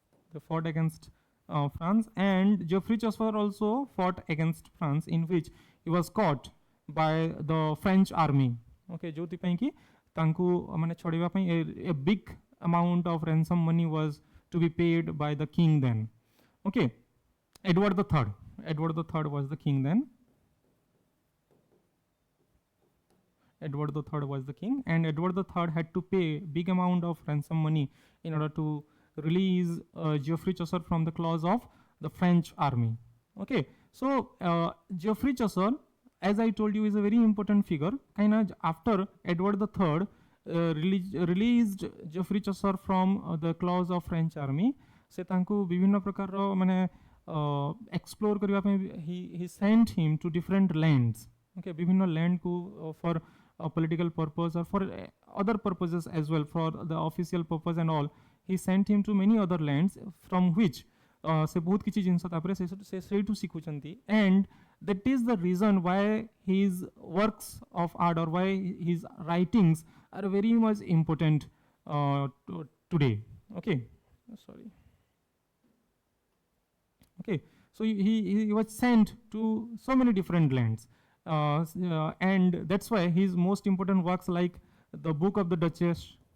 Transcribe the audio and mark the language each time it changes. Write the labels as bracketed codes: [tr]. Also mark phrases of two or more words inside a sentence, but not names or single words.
[en] They fought against France, and Geoffrey Chaucer also fought against France, in which he was caught by the French army. Okay, [or] ଯେ କି ତାଙ୍କୁ ମାନେ ଛାଡ଼ିବା ପାଇଁ [en] a big amount of ransom money was to be paid by the king then. Okay, Edward the Third. Edward the Third was the king then. Edward the Third was the king, and Edward the Third had to pay big amount of ransom money in order to release Geoffrey Chaucer from the claws of the French army. Okay, so Geoffrey Chaucer, as I told you, is a very important figure. Kind of after Edward the Third released Geoffrey Chaucer from the claws of French army, [or] ସେ ତାଙ୍କୁ ବିଭିନ୍ନ ପ୍ରକାର ମାନେ explore କରିବା ପାଇଁ [en] he sent him to different lands. Okay, विभिन्न land को for a political purpose or for other purposes as well, for the official purpose and all. He sent him to many other lands from which [or] ସେ ବହୁତ କିଛି ଜିନିଷ ତାପରେ ସେ ସେଠୁ ଶିଖୁଛନ୍ତି, [en] and that is the reason why his works of art or why his writings are very much important today. Okay, sorry. Okay, so he was sent to so many different lands, and that's why his most important works like the Book of the Duchess,